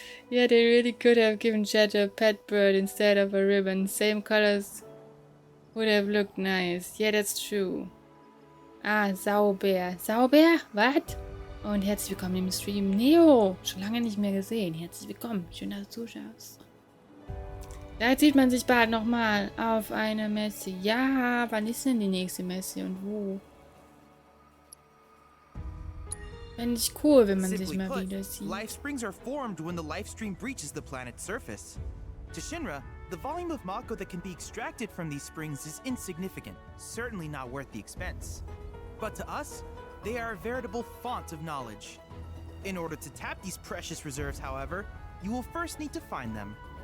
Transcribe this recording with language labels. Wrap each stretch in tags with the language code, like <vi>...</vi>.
<en>Yeah, they really could have given Jet a pet bird instead of a ribbon. Same colors would have looked nice. Yeah, that's true.</en> <de>Ah, Sauber. Sauber? Was? Und herzlich willkommen im Stream. Neo, schon lange nicht mehr gesehen. Herzlich willkommen. Schön, dass du zuschaust. Vielleicht sieht man sich bald nochmal auf einer Messe. Ja, wann ist denn die nächste Messe und wo? Fände ich cool, wenn man sich</de> <en>Simply</en> <de>mal</de> <en>put,</en> <de>wieder sieht.</de> <en>life springs are formed when the life stream breaches the planet's surface. To Shinra, the volume of Mako that can be extracted from these springs is insignificant, certainly not worth the expense. But to us, they are a veritable font of knowledge. In order to tap these precious reserves, however, you will first need to find them.</en>